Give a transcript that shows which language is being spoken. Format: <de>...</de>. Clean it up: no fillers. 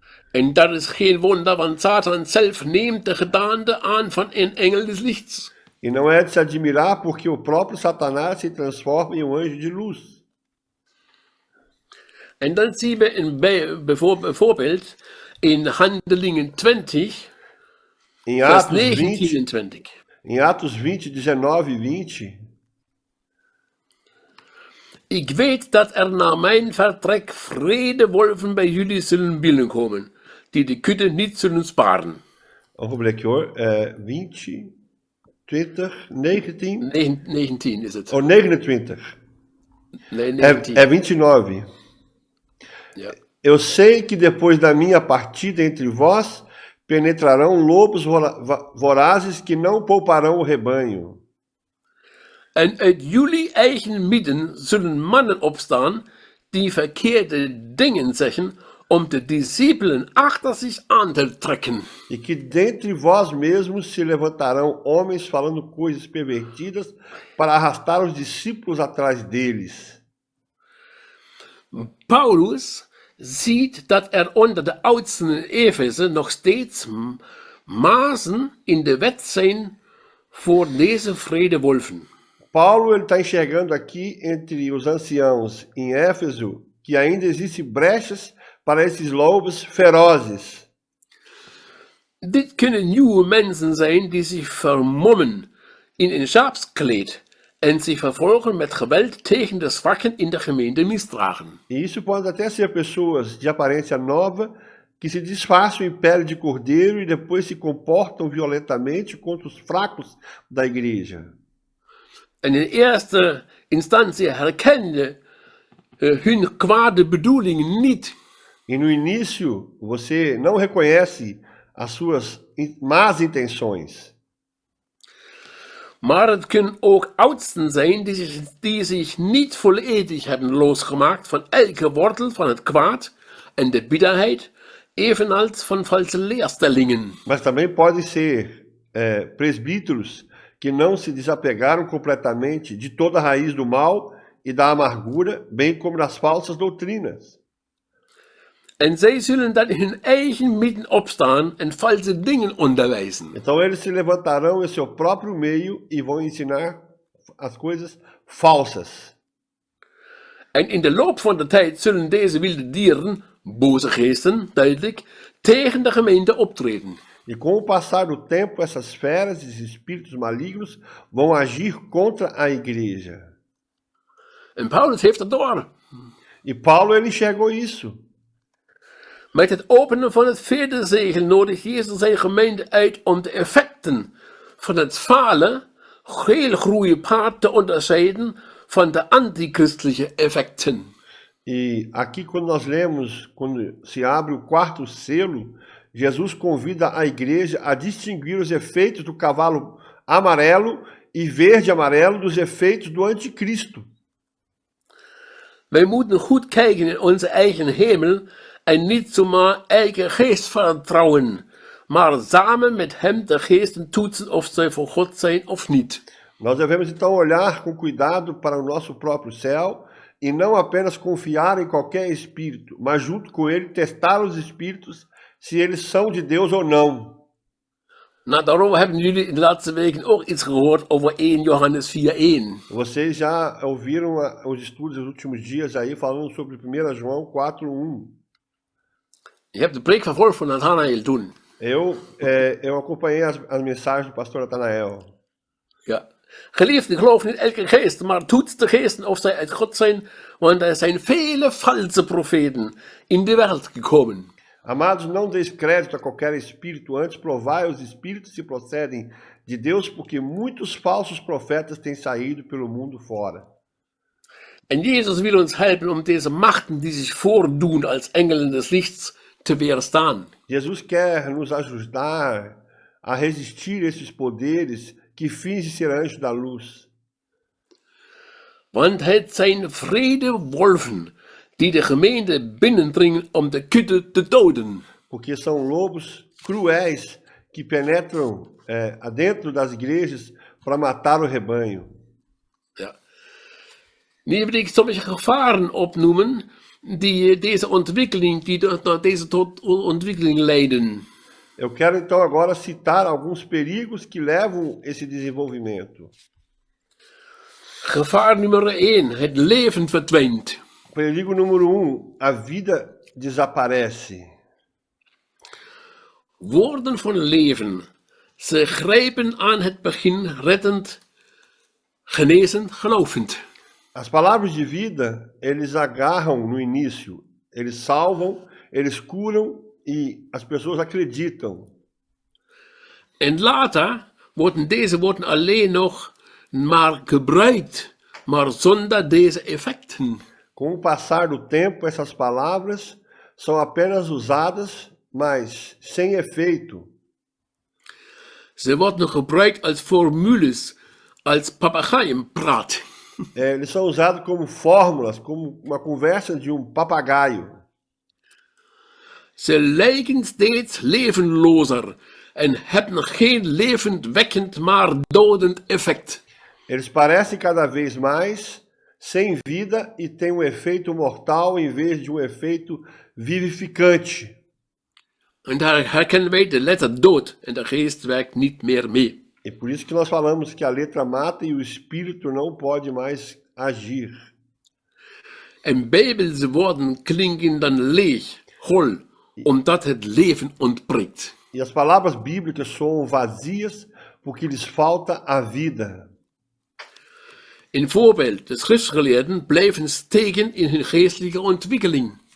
<nl>En dat is geen wonder, want Satan zelf neemt de gedaante aan van een engel des lichts.</nl> <pt>E não é de se admirar porque o próprio Satanás se transforma em um anjo de luz.</pt> <nl>En dan zien we bijvoorbeeld in Handelingen 20,</nl> <pt>Em</pt> <nl>vers</nl> <pt>Atos 20,</pt> <nl>19 en 20.</nl> <pt>em Atos 20, 19 e 20,</pt> <nl>Ik weet dat er na mijn vertrek vredewolven bij jullie zullen binnenkomen, die de kudde niet zullen sparen.</nl> <pt>vamos ver aqui hoor, 20, 20, 19,</pt> <nl>19 is het.</nl> <pt>ou 29.</pt> <nl>Nee, 19.</nl> <pt>É 29.</pt> <nl>Ja.</nl> <pt>Eu sei que depois da minha partida entre vós, penetrarão lobos vorazes que não pouparão o rebanho.</pt> <nl>En uit jullie eigen midden zullen mannen opstaan die verkeerde dingen zeggen om de discipelen achter zich aan te trekken.</nl> <pt>E que dentre vós mesmos se levantarão homens falando coisas pervertidas para arrastar os discípulos atrás deles.</pt> <nl>Paulus ziet dat er onder de oudsten in Efeze nog steeds mazen in de wet zijn voor deze vredewolven.</nl> <pt>Paulo está enxergando aqui entre os anciãos em Éfeso que ainda existem brechas para esses lobos ferozes.</pt> <nl>Dit kunnen nieuwe mensen zijn die zich vermommen in een schaapskleed en zich vervolgens met geweld tegen de zwakken in de gemeente misdragen.</nl> <pt>E isso pode até ser pessoas de aparência nova que se disfarçam em pele de cordeiro e depois se comportam violentamente contra os fracos da igreja.</pt> <nl>En in eerste instantie herkende hun kwade bedoelingen niet.</nl> <pt>E no início você não reconhece as suas más intenções.</pt> <nl>Maar het kunnen ook oudsten zijn die zich niet volledig hebben losgemaakt van elke wortel van het kwaad en de bitterheid, evenals van valse leerstellingen.</nl> <pt>Mas também podem ser presbíteros que não se desapegaram completamente de toda a raiz do mal e da amargura, bem como das falsas doutrinas.</pt> <nl>En zij zullen dan in hun eigen midden opstaan en valse dingen onderwijzen.</nl> <pt>Então eles se levantarão em seu próprio meio e vão ensinar as coisas falsas.</pt> <nl>En in de loop van de tijd zullen deze wilde dieren, boze geesten, duidelijk, tegen de gemeente optreden.</nl> <pt>E com o passar do tempo, essas feras, esses espíritos malignos, vão agir contra a igreja.</pt> <nl>En Paulus heeft dat door.</nl> <pt>E Paulo, ele enxergou isso.</pt> <nl>Met het openen van het vierde zegel nodigt Jezus zijn gemeente uit om de effecten van het falen, heel groeie paard te onderscheiden van de antichristelijke effecten.</nl> <pt>E aqui, quando nós lemos, quando se abre o quarto selo, Jesus convida a igreja a distinguir os efeitos do cavalo amarelo e verde-amarelo dos efeitos do anticristo.</pt> <nl>Wij moeten goed kijken in onze eigen hemel en niet zomaar eigen geest vertrouwen, maar samen met hem de geesten toetsen of zij voor God zijn of niet.</nl> <pt>Nós devemos então olhar com cuidado para o nosso próprio céu e não apenas confiar em qualquer espírito, mas junto com ele testar os espíritos se eles são de Deus ou não.</pt> <nl>Nou, daarover hebben jullie in de laatste weken ook iets gehoord over 1 Johannes 4:1.</nl> <pt>Vocês já ouviram os estudos dos últimos dias aí falando sobre 1 João 4:1.</pt> <nl>Je hebt de preek vervolgd van Nathanael toen.</nl> <pt>Eu acompanhei as mensagens do pastor Nathanael.</pt> <nl>Ja. Geliefde, geloof niet elke geest, maar toets de geesten of zij uit God zijn, want er zijn vele valse profeten in de wereld gekomen.</nl> <pt>Amados, não deis crédito a qualquer espírito, antes provai os espíritos se procedem de Deus, porque muitos falsos profetas têm saído pelo mundo fora.</pt> <nl>En Jezus wil ons helpen om deze machten die zich voordoen als engelen des lichts te weerstaan.</nl> <pt>Jesus quer nos ajudar a resistir a esses poderes que fingem ser anjos da luz.</pt> <nl>Want het zijn vrede wolven die de gemeente binnendringen om de kudde te doden.</nl> <pt>Porque são lobos cruéis que penetram adentro das igrejas para matar o rebanho.</pt> <nl>Ja. Nu wil ik sommige gevaren opnoemen die deze ontwikkeling, tot deze ontwikkeling leiden.</nl> <pt>Eu quero então agora citar alguns perigos que levam esse desenvolvimento.</pt> <nl>Gevaar nummer 1, het leven verdwijnt.</nl> <pt>Perigo número 1, a vida desaparece.</pt> <nl>Woorden van leven, ze grijpen aan het begin reddend, genezend, gelovend.</nl> <pt>As palavras de vida, eles agarram no início, eles salvam, eles curam e as pessoas acreditam.</pt> <nl>En later worden deze woorden alleen nog maar gebruikt, maar zonder deze effecten.</nl> <pt>Com o passar do tempo, essas palavras são apenas usadas, mas sem efeito.</pt> <nl>Ze worden gebruikt als formules, als papegaaienpraat.</nl> <pt>Eles são usados como fórmulas, como uma conversa de papagaio.</pt> <nl>Ze lijken steeds levenlozer en hebben geen levendwekkend, maar dodend effect.</nl> <pt>Eles parecem cada vez mais sem vida e têm um efeito mortal em vez de um efeito vivificante.</pt> <nl>En daar herkennen wij de letter dood en de geest werkt niet meer mee.</nl> <pt>E por isso que nós falamos que a letra mata e o espírito não pode mais agir.</pt> <nl>En bijbelse woorden klinken dan leeg, hol, omdat het leven ontbreekt.</nl> <pt>E as palavras bíblicas soam vazias porque lhes falta a vida.</pt> <nl>Een voorbeeld, de schriftgeleerden blijven steken in hun geestelijke ontwikkeling.</nl>